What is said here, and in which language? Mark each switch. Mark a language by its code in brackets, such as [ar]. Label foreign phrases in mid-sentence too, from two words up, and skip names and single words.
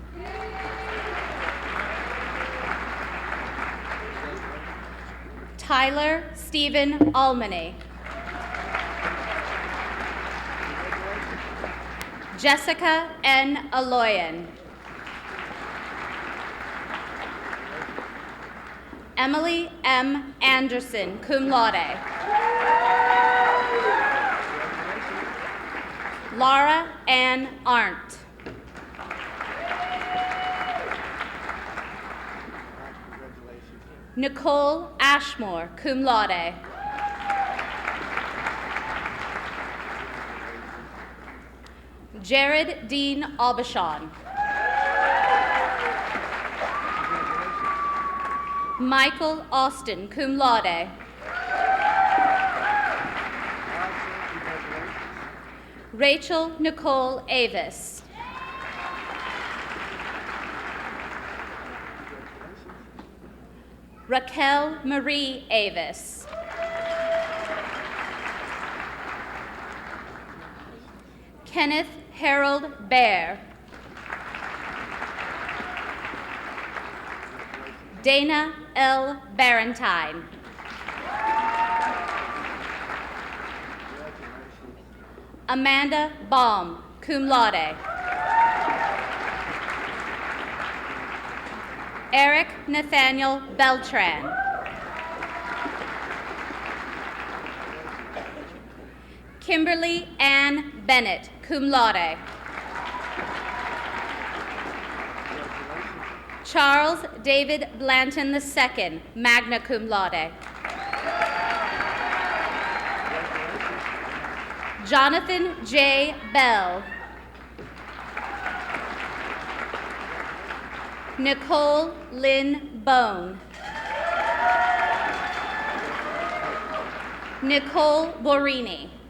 [en] Tyler Stephen Almany. Jessica N. Aloyan. Emily M. Anderson, cum laude. Laura Ann Arndt. Nicole Ashmore, cum laude. Jared Dean Aubuchon. Michael Austin, cum laude. Rachel Nicole Avis. Raquel Marie Avis. Kenneth Harold Bear. Dana L. Barentine. Amanda Baum, cum laude. Eric Nathaniel Beltran. Kimberly Ann Bennett, cum laude. Charles David Blanton II, magna cum laude. Jonathan J. Bell. Nicole Lynn Bone. Nicole Borini.